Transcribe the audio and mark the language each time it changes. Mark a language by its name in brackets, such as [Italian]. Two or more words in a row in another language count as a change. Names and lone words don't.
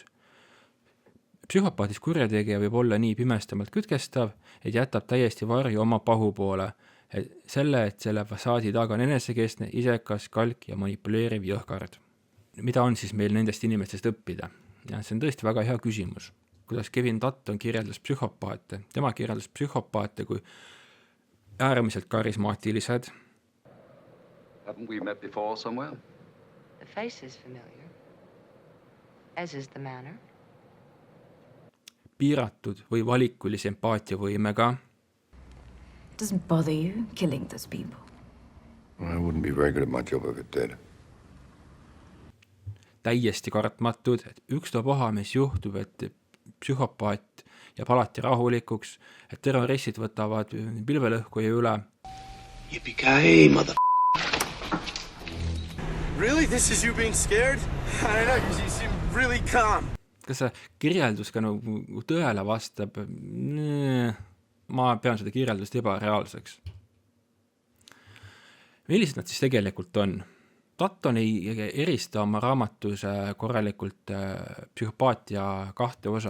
[Estonian] Psühhopaatist kurjategija võib olla nii pimestamalt kütkestav, et jätab täiesti varju oma pahu poole, et selle fassaadi taga on enesekeskne, isekas, kalk ja manipuleeriv jõhkard. Mida on siis meil nendest inimestest õppida? Ja see on tõesti väga hea küsimus. Kuidas Kevin Dutton kirjeldas psühhopaate? Tema kirjeldas psühhopaate kui äärmiselt karismaatilised. [English] Haven't we met before somewhere? The face is familiar, as is the manner. [Estonian] Piiratud või valikulise empaatiavõimega. [English] Doesn't bother you killing those people? I wouldn't be very good at my job if it did. [Estonian] Täiesti kartmatud, et ükstapuha, mis juhtub, et psühhopaat jääb alati rahulikuks, et terroristid võtavad pilvelõhkuja üle. [English] Yippee-ki-yay, mother... Really? This is you being scared? I don't know, you seem really calm. [Estonian] Kas see kirjeldus ka nagu tõele vastab? Ma pean seda kirjeldust ebareaalseks. Millised nad siis tegelikult on? Dutton ei erista oma raamatus korralikult psühhopaatia 2 osa.